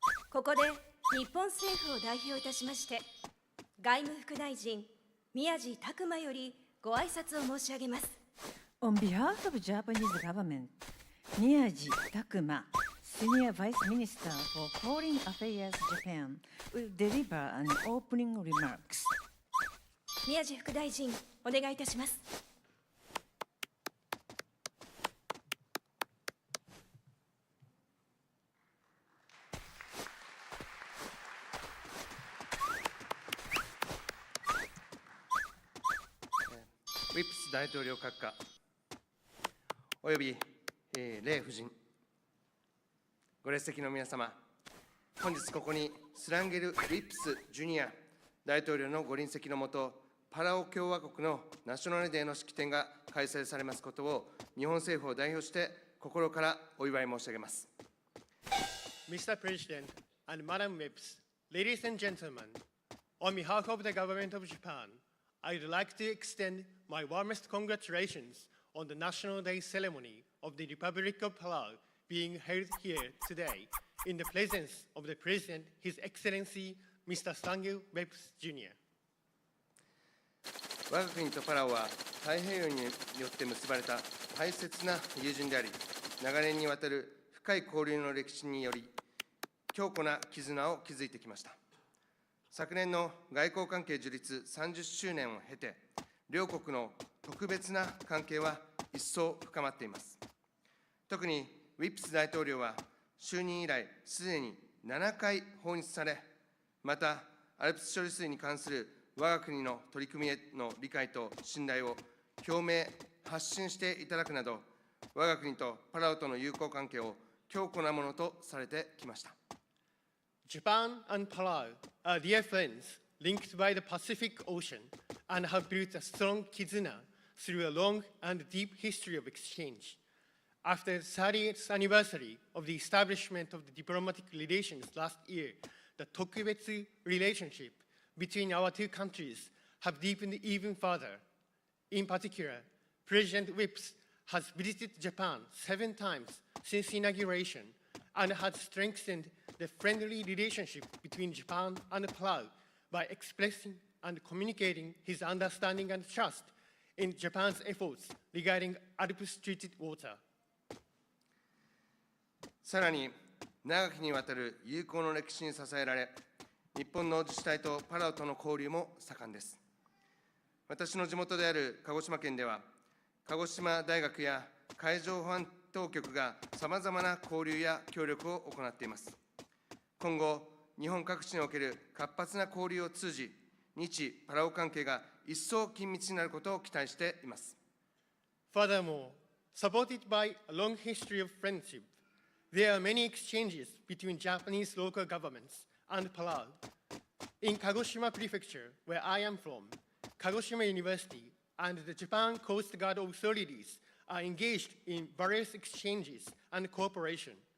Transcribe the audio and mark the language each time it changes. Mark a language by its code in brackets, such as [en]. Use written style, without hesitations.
[ja] ここで日本政府を代表いたしまして、外務副大臣宮地拓馬よりご挨拶を申し上げます。 [en] On behalf of Japanese government, Miyaji Takuma, Senior Vice Minister for Foreign Affairs Japan, will deliver an opening remarks. [ja] 宮地副大臣、お願いいたします。ウィップス大統領閣下および、レイ夫人、ご列席の皆様、本日ここにスランゲル・ウィップス・ジュニア大統領のご臨席のもと、パラオ共和国のナショナルデーの式典が開催されますことを、日本政府を代表して心からお祝い申し上げます。 [en] Mr. President and Madam Whips, ladies and gentlemen, on behalf of the government of Japan, I'd like to extend my warmest congratulations on the National Day ceremony of the Republic of Palau being held here today in the presence of the President, His Excellency, Mr. Stanley Whips Jr. [ja] 我が国とパラオは太平洋によって結ばれた大切な友人であり、長年にわたる深い交流の歴史により、強固な絆を築いてきました。昨年の外交関係樹立30周年を経て、両国の特別な関係は一層深まっています。特にウィップス大統領は就任以来すでに7回訪日され、またアルプス処理水に関する我が国の取り組みへの理解と信頼を表明・発信していただくなど、我が国とパラオとの友好関係を強固なものとされてきました。 [en] Japan and Palau are dear friends linked by the Pacific Ocean and have built a strong kizuna through a long and deep history of exchange. After the 30th anniversary of the establishment of the diplomatic relations last year, the Tokubetsu relationship between our two countries have deepened even further. In particular, President Whips has visited Japan 7 times since inauguration and has strengthened the friendly relationship between Japan and Palau by expressing and communicating his understanding and trust in Japan's efforts regarding Alps treated water. [ja] さらに、長きにわたる友好の歴史に支えられ、日本の自治体とパラオとの交流も盛んです。私の地元である鹿児島県では、鹿児島大学や海上保安当局がさまざまな交流や協力を行っています。今後、日本各地における活発な交流を通じ、日パラオ関係が一層緊密になることを期待しています。 [en] Furthermore, supported by a long history of friendship, there are many exchanges between Japanese local governments and Palau. In Kagoshima Prefecture, where I am from, Kagoshima University and the Japan Coast Guard authorities are engaged in various exchanges and cooperation.